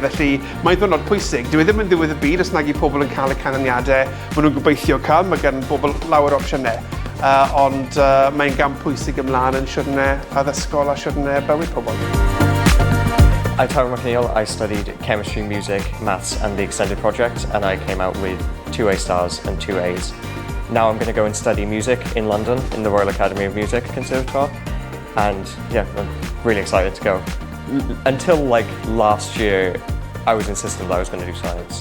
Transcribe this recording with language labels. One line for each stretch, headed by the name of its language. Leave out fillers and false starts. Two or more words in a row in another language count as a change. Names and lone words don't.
Welsh: Felly mae'n ddwrnod pwysig. Dyw e ddim yn ddiwedd y byd os nag i pobl yn cael y canlyniadau maen nhw'n gobeithio cael. Mae gan bobl lawer o opsiynau. Ond mae'n gam pwysig ymlaen yn siwrne addysgol a siwrne bywyd pobl.
English: I'm 𝗟𝗹ន់McNeil. I studied chemistry, music, maths and the extended project, and I came out with 2 A stars and 2 A's. Now I'm going to go and study music in London in the Royal Academy of Music Conservatoire. And yeah, I'm really excited to go. Until like last year, I was insistent that I was going to do science.